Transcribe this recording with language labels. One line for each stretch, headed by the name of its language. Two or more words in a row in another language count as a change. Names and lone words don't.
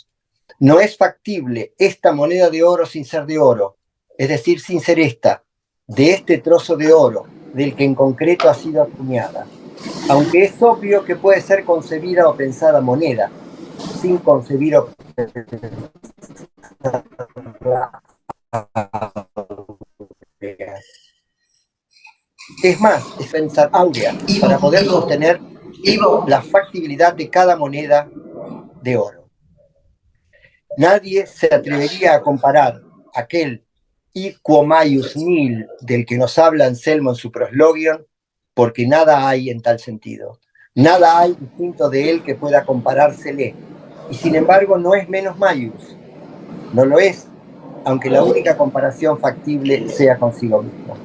Spanish: No es factible esta moneda de oro sin ser de oro, es decir, sin ser esta, de este trozo de oro, del que en concreto ha sido acuñada, aunque es obvio que puede ser concebida o pensada moneda, sin concebir o es más, es pensar áurea para poder sostener la factibilidad de cada moneda de oro. Nadie se atrevería a comparar aquel
Latin: id quo maius nil
Spanish: del que nos habla Anselmo en su proslogion, porque nada hay en tal sentido. Nada hay distinto de él que pueda comparársele. Y sin embargo no es menos maius. No lo es, aunque la única comparación factible sea consigo mismo.